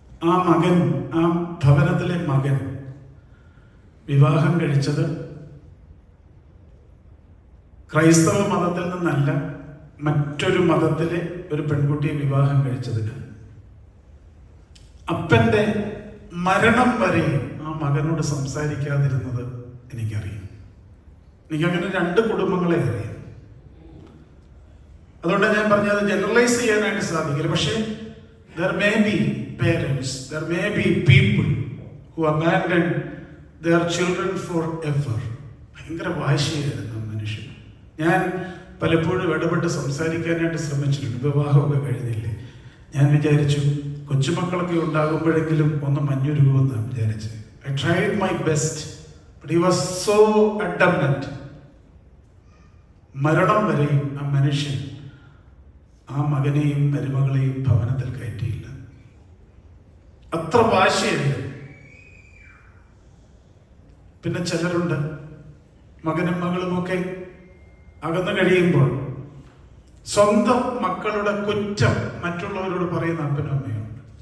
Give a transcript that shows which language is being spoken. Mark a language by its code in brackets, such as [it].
[ml] ആ മകൻ, ആ ഭവനത്തിലെ മകൻ വിവാഹം കഴിച്ചത് ക്രൈസ്തവ മതത്തിൽ നിന്നല്ല, മറ്റൊരു മതത്തിലെ ഒരു പെൺകുട്ടിയെ വിവാഹം കഴിച്ചതിന്. അപ്പൻ്റെ മരണം വരെ ആ മകനോട് സംസാരിക്കാതിരുന്നത് എനിക്കറിയാം. എനിക്കങ്ങനെ 2 കുടുംബങ്ങളെ അറിയാം. അതുകൊണ്ട് ഞാൻ പറഞ്ഞത് ജനറലൈസ് ചെയ്യാനായിട്ട് സാധിക്കില്ല. [en] പക്ഷേ there may be parents, there may be people who abandon their children forever. [ml] ഭയങ്കര വാശിയായിരുന്നു മനുഷ്യൻ. ഞാൻ പലപ്പോഴും ഇടപെട്ട് സംസാരിക്കാനായിട്ട് ശ്രമിച്ചിട്ടുണ്ട്. വിവാഹമൊക്കെ കഴിഞ്ഞില്ലേ, ഞാൻ വിചാരിച്ചു കൊച്ചുമക്കളൊക്കെ ഉണ്ടാകുമ്പോഴെങ്കിലും ഒന്ന് മഞ്ഞുരുകുമെന്നാണ് വിചാരിച്ചത്. [en] I tried my best, but he was so adamant. [ml] മരണം വരെയും ആ മനുഷ്യൻ ആ മകനെയും മരുമകളെയും ഭവനത്തിൽ കയറ്റിയില്ല. അത്ര വാശിയായിരുന്നു. പിന്നെ ചിലരുണ്ട്, മകനും മകളുമൊക്കെ അകന്നു കഴിയുമ്പോൾ സ്വന്തം മക്കളുടെ കുറ്റം മറ്റുള്ളവരോട് പറയുന്ന അപ്പനും അമ്മയുണ്ട്.